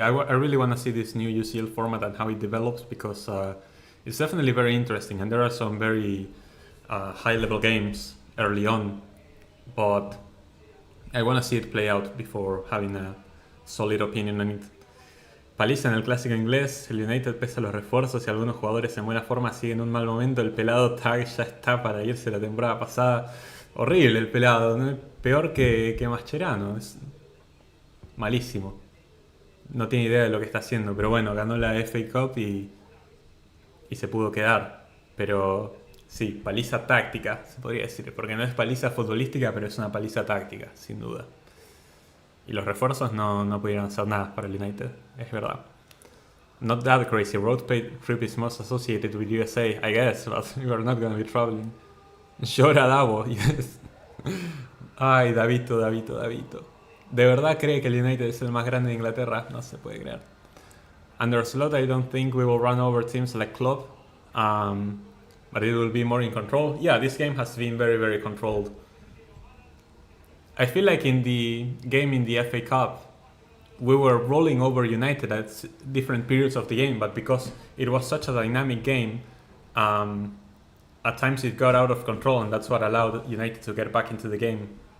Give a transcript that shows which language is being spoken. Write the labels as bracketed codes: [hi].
[en] I really want to see this new UCL format and how it develops because it's definitely very interesting, and there are some very high-level games early on, but I want to see it play out before having a solid opinion on it. [es] Paliza en el clásico inglés, el United pese a los refuerzos y algunos jugadores en buena forma siguen un mal momento. El pelado Tag ya está para irse la temporada pasada. Horrible el pelado, ¿no? Peor que Mascherano, es malísimo. No tiene idea de lo que está haciendo, pero bueno, ganó la FA Cup y se pudo quedar. Pero sí, paliza táctica, se podría decir, porque no es paliza futbolística, pero es una paliza táctica, sin duda. Y los refuerzos no pudieron hacer nada para el United, es verdad. [en] Not that crazy, road trip is most associated with USA, I guess, but you are not gonna be traveling. [es] Llora Davo, yes. Ay, Davito. ¿De verdad cree que el United es el más grande de Inglaterra? No se puede creer. [en] Under Slot, I don't think we will run over teams like Klopp, but it will be more in control. Yeah, this game has been very, very controlled. I feel like in the game in the FA Cup, we were rolling over United at different periods of the game, but because it was such a dynamic game, at times it got out of control, and that's what allowed United to get back into the game.